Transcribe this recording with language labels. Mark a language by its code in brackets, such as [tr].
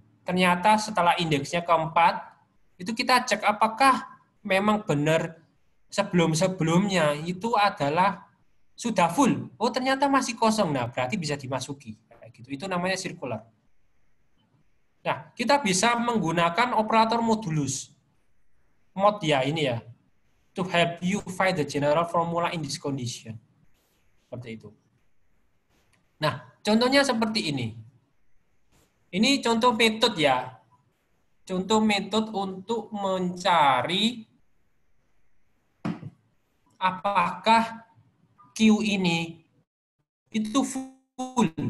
[id] Ternyata setelah indeksnya keempat, itu kita cek apakah memang benar sebelum-sebelumnya itu adalah sudah full. Oh, ternyata masih kosong. Nah, berarti bisa dimasuki. Kayak gitu. Itu namanya circular. Nah, kita bisa menggunakan operator modulus. Mod ya, ini ya. [en] To help you find the general formula in this condition. [id] Seperti itu. Nah, contohnya seperti ini. Ini contoh metode ya. Contoh metode untuk mencari apakah Q ini itu full.